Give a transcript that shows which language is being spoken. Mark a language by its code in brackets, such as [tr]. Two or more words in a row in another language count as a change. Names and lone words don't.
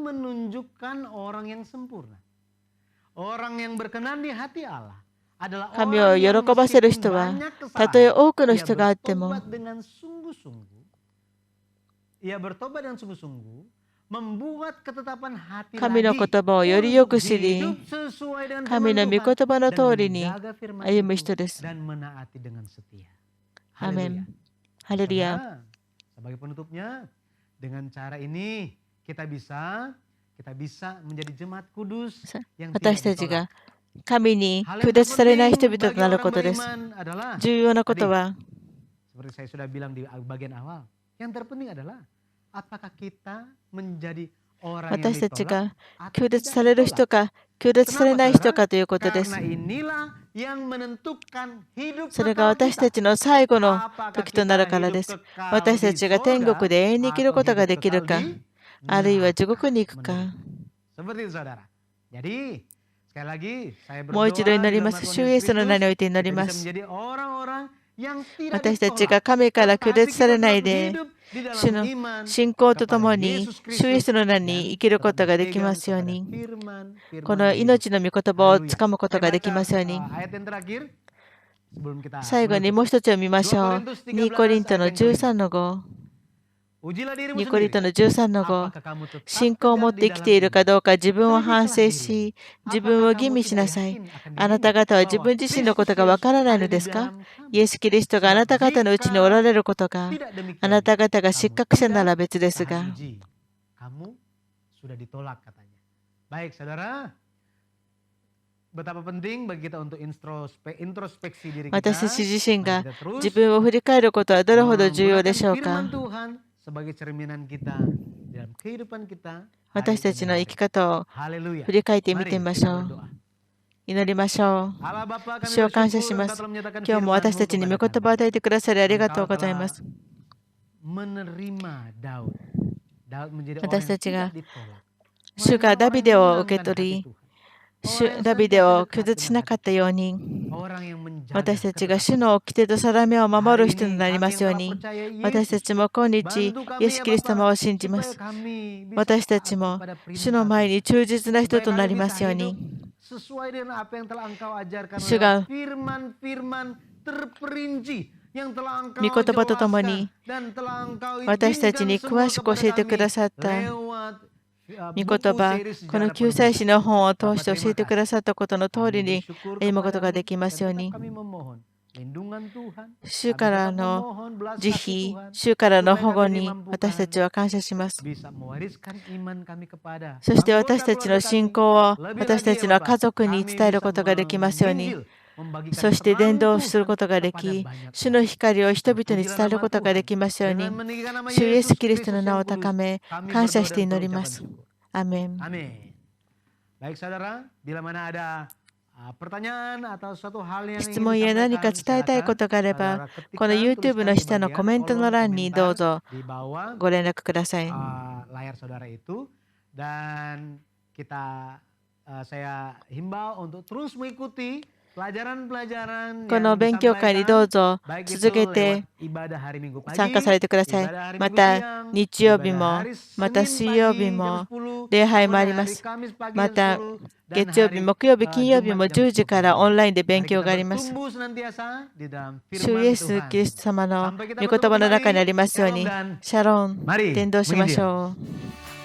[ja] 神を喜ばせる人は、たとえ多くの人があっても、神の言葉をよりよく知り、神の御言葉の通りに歩む人です。アメン。ハレルヤ。 [id] Dengan cara ini kita bisa menjadi jemaat kudus yang [ja] 私 [id] tidak [ja] たち [id] ditolak. [ja] が神に [id] Hal [ja] 拒 [id] yang [ja] 絶されない人 [id] terpenting [ja] 々と [id] bagi [ja] なる [id] orang [ja] ことです。 [id] beriman adalah [ja] 重要なこと [id] tadi [ja] は、 [id] seperti saya sudah bilang di bagian awal, yang terpenting adalah apakah kita menjadi orang yang [ja] 私たち [id] ditolak [ja] が [id] atau [ja] 拒絶 [id] tidak [ja] される [id] ditolak. [ja] 人か、拒絶され [id] Kenapa [ja] ない人 [id] saudara? [ja] かということです。 [id] Karena inilah yang menentukan hidup [ja] それが [id] kekal [ja] 私た [id] kita. [ja] ちの最後の [id] Apakah [ja] 時とな [id] kita [ja] るからで [id] hidup [ja] す。 [id] kekal [ja] 私た [id] di [ja] ちが天国 [id] sorga [ja] で永遠に生きる [id] atau [ja] ことが [id] hidup [ja] できる [id] kekal [ja] か、 [id] di [ja] あるいは地 [id] neraka [ja] 獄に行く [id] menurut. [ja] か。 [id] Seperti itu saudara. Jadi sekali lagi saya [ja] もう一度 [id] berdoa [ja] 祈 [id] di [ja] りま [id] dalam [ja] す。 [id] Tuhan [ja] 主イエスの名 [id] Yesus [ja] において祈 [id] Kristus [ja] り [id] kita [ja] ま [id] bisa [ja] す。 [id] menjadi orang-orang yang tidak [ja] 私たち [id] ditolak. [ja] が神から拒 [id] Tetapi [ja] 絶され [id] kita [ja] な [id] tetap [ja] いで、 [id] hidup di [ja] 主 [id] dalam [ja] の [id] iman [ja] 信仰とと [id] kepada [ja] もに、 [id] Yesus [ja] 主イエ [id] Kristus [ja] スの名に [id] dan [ja] 生きる [id] tetap [ja] ことができま [id] berpegang [ja] すよう [id] kepada [ja] に。 [id] firman-firman [ja] この [id] di [ja] 命の御言葉をつ [id] Haleluya. [ja] かむこと [id] Saya [ja] ができ [id] baca [ja] ますように。 [id] ayat yang terakhir sebelum kita [ja] 最後に [id] menutup. [ja] もう一つ読みまし [id] 2 [ja] ょう。 [id] Korintus [ja] 2コリン [id] 13 [ja] トの [id] ayat yang [ja] 13 [id] kelima. [ja] の5。 [id] Ujilah dirimu [ja] 2コリン [id] sendiri. [ja] トの13の5。 [id] Apakah kamu tetap [ja] 信仰を持っ [id] tegar [ja] て [id] di [ja] 生き [id] dalam [ja] ているか [id] iman? [ja] どうか自分を反 [id] Selidiklah [ja] 省 [id] dirimu. [ja] し、自分 [id] Apakah [ja] を吟 [id] kamu [ja] 味し [id] tidak [ja] なさい。 [id] yakin akan [ja] あなた [id] dirimu [ja] 方は自 [id] bahwa [ja] 分自身のこと [id] Kristus [ja] がわから [id] Yesus [ja] ないの [id] ada [ja] で [id] di [ja] すか？ [id] dalam [ja] イエ [id] kamu? [ja] ス・キリストがあ [id] Sebab [ja] なた方のうちにおら [id] jika [ja] れることか、 [id] tidak [ja] あな [id] demikian, [ja] た方が失 [id] kamu [ja] 格者なら [id] tidak [ja] 別ですが。 [id] tahan uji. Kamu sudah ditolak katanya. Baik saudara, betapa penting bagi kita untuk introspeksi diri kita. [ja] 私たち自身 [id] Mari [ja] が [id] kita terus [ja] 自分を振り返ることはどれほど重要で [id] menggunakan [ja] しょうか？ [id] firman Tuhan sebagai cerminan kita dalam kehidupan kita [ja] 私 [id] hari [ja] たちの [id] demi [ja] 生き [id] hari. [ja] 方を [id] Haleluya. [ja] 振り返ってみて [id] Mari [ja] みまし [id] kita [ja] ょう。 [id] berdoa. [ja] 祈りましょう。 [id] Allah Bapa, kami [ja] 主を感謝し [id] bersyukur [ja] ま [id] Engkau [ja] す。 [id] telah menyatakan [ja] 今日も私た [id] firman-Mu [ja] ちに御 [id] kepada [ja] 言葉を [id] kami. [ja] 与えてくださりありがとう [id] Engkau [ja] ございま [id] telah [ja] す。 [id] menerima Daud. Daud menjadi orang [ja] 私 [id] yang [ja] たち [id] tidak [ja] が [id] ditolak. [ja] 主が [id] Orang [ja] ダビ [id] yang [ja] デを [id] menyenangkan [ja] 受け取 [id] hati [ja] り、 [id] Tuhan. [ja] ダビデを拒絶しなかったように、 [id] Orang yang menjaga [ja] 私たちが [id] ketetapan. [ja] 主の掟と定めを守る [id] Hari [ja] 人と [id] ini [ja] なりま [id] kami [ja] す [id] yang [ja] よう [id] telah [ja] に、 [id] percaya [ja] 私た [id] Yesus, [ja] ちも今日、 [id] bantu [ja] イエ [id] kami [ja] ス・ [id] ya [ja] キリスト様 [id] Bapa, [ja] を信じま [id] supaya [ja] す。 [id] kami bisa [ja] 私た [id] taat [ja] ちも [id] kepada [ja] 主 [id] perintah [ja] の前 [id] Tuhan. [ja] に忠実な人 [id] Supaya [ja] となり [id] kami [ja] ま [id] bisa [ja] すよう [id] hidup [ja] に、 [id] sesuai dengan apa yang telah Engkau ajarkan [ja] 主が [id] lewat firman-firman terperinci yang telah [ja] 御 [id] Engkau [ja] 言葉ととも [id] jelaskan [ja] に [id] dan telah Engkau [ja] 私たち [id] izinkan [ja] に [id] semua [ja] 詳しく教 [id] kepada [ja] えてくだ [id] kami [ja] さった [id] lewat [ja] 御 [id] buku [ja] 言葉、 [id] seri [ja] この [id] sejarah [ja] 救済 [id] penubuatan. [ja] 史の本を通 [id] Bapa [ja] して教 [id] terima [ja] えてくだ [id] kasih. [ja] さったことの通 [id] Kami [ja] りに [id] bersyukur [ja] 歩むことが [id] kepadamu [ja] できま [id] dan [ja] すよう [id] tetap [ja] に、 [id] kami memohon lindungan Tuhan. [ja] 主 [id] Kami [ja] から [id] tetap [ja] の [id] memohon belas [ja] 慈 [id] kasih [ja] 悲、 [id] Tuhan [ja] 主からの [id] supaya [ja] 保護 [id] kami [ja] に私たち [id] dimampukan [ja] は感謝します。 [id] bisa mewariskan iman kami kepada [ja] そして私 [id] anggota [ja] たちの [id] keluarga [ja] 信 [id] kami. [ja] 仰を [id] Lebih [ja] 私 [id] lagi [ja] た [id] ya [ja] ちの家 [id] Bapak, [ja] 族に [id] kami [ja] 伝える [id] bisa [ja] ことができますように、 [id] menginjil, membagikan [ja] そして伝 [id] terang [ja] 道する [id] Tuhan [ja] ことがで [id] kepada [ja] き、 [id] banyak [ja] 主の [id] orang. [ja] 光を人々に [id] Terpujilah [ja] 伝える [id] nama [ja] ことがで [id] Tuhan. [ja] きますよう [id] Dengan [ja] に、 [id] meninggikan nama [ja] 主イエス・ [id] Yesus [ja] キリストの [id] Kristus [ja] 名 [id] yang [ja] を高 [id] kudus, [ja] め、 [id] kami [ja] 感謝 [id] berdoa [ja] して [id] dan [ja] 祈り [id] berucapan [ja] ます。 [id] syukur. [ja] アメン。 [id] Amin. Baik saudara, bila mana ada pertanyaan atau suatu hal yang [ja] 質 [id] ingin [ja] 問や何か [id] disampaikan, [ja] 伝えたいこ [id] silakan [ja] とがあれば、 [id] saudara [ja] この [id] ketikkan, [ja] YouTube の [id] tuliskan di [ja] 下のコ [id] bagian [ja] メントの [id] kolom [ja] 欄にどう [id] komentar [ja] ぞ [id] di bawah [ja] ご連絡ください。 [id] layar saudara itu, dan kita saya himbau untuk terus mengikuti pelajaran-pelajaran [ja] この [id] yang [ja] 勉強会にどう [id] disampaikan, [ja] ぞ [id] baik [ja] 続 [id] itu [ja] けて [id] lewat ibadah hari Minggu [ja] 参加 [id] pagi, [ja] されてください。 [id] ibadah hari [ja] ま [id] Minggu [ja] た [id] siang, [ja] 日曜日 [id] ibadah [ja] も、 [id] hari [ja] また [id] Senin [ja] 水曜日 [id] pagi [ja] も [id] jam 10, [ja] 礼拝もあり [id] kemudian [ja] ま [id] hari [ja] す。 [id] Kamis pagi [ja] ま [id] jam [ja] た [id] 10, dan [ja] 月曜日、 [id] hari [ja] 木曜日、金曜日も [id] Jumat jam [ja] 10時 [id] 10 [ja] から [id] pagi. [ja] オンラインで勉 [id] Mari [ja] 強 [id] kita [ja] があります。 [id] bertumbuh senantiasa di dalam [ja] 主イ [id] firman [ja] エス・キリ [id] Tuhan. [ja] スト様の [id] Sampai kita [ja] 御言 [id] bertemu [ja] 葉の中にあ [id] kembali. [ja] りますよう [id] Shalom [ja] に、 [id] dan [ja] シャロン、 [id] mari [ja] 伝道しまし [id] menginjil. [ja] ょう。